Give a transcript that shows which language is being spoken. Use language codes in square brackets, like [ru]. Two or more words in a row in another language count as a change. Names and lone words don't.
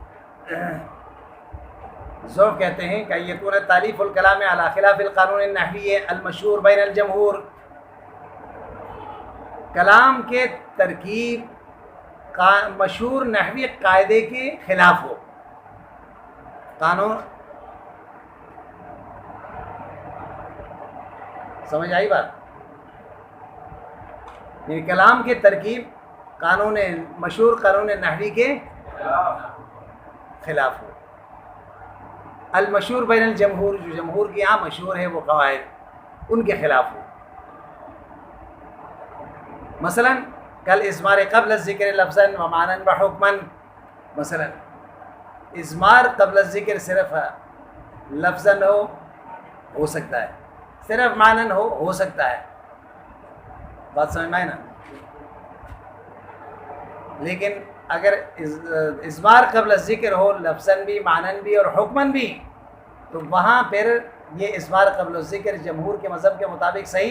[ur] ظرف کہتے ہیں کہ [ar] یکون تعلیف الکلام علی خلاف القانون النحوی المشہور بین الجمہور، [ur] کلام کے ترکیب مشہور نحوی قاعدے کے خلاف ہو، قانون سمجھ آئی بات؟ یہ کلام کے ترکیب قانون مشہور قانون نحوی کے خلاف ہو، [ar] المشہور بین الجمہور، [ur] جو جمہور کے یہاں مشہور ہے وہ قواعد، ان کے خلاف ہو۔ مثلا [ar] کل اضمار قبل الذکر لفظا و معنی و حکما، [ur] مثلا [ar] اضمار قبل الذکر [ur] صرف لفظا ہو سکتا ہے، صرف معنی ہو سکتا ہے، بات سمجھ میں آئے نا؟ لیکن اگر [ar] اضمار قبل الذکر [ur] ہو لفظا بھی، معنی بھی اور حکما بھی، تو وہاں پھر یہ [ar] اضمار قبل الذکر [ur] جمہور کے مذہب کے مطابق صحیح۔